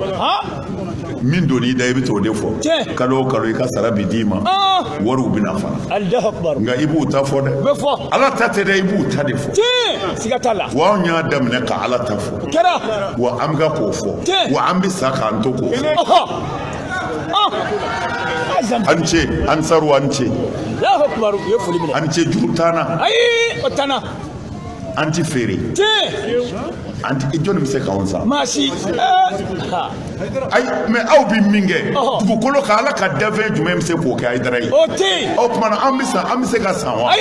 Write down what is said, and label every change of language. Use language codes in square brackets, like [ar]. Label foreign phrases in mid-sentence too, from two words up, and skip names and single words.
[bm] min donn'i da i bɛ t'o de fɔ kalo o kalo i ka sara bi d'i ma wariw bɛna fana [ar] الله أكبر [bm] nka i b'u ta fɔ dɛ bɛ fɔ ala ta tɛ dɛ i b'u ta de fɔ siga t'a la wa anw y'a daminɛ ka ala ta fɔ kɛra wa an bɛ ka k'o fɔ wa an bɛ sa k'an to k'o fɔ an ce an saru an ce [ar] الله أكبر [bm] u ye foli minɛ an ce juru t'ana ayi o t'ana an ti feere jɔnni bɛ se k'anw san maa si ayi mɛ aw bɛ min kɛ dugukolo kan ala ka dafɛn jumɛn bɛ se k'o kɛ Ayidara ye o tɛ yen o tuma na an bɛ se ka san wa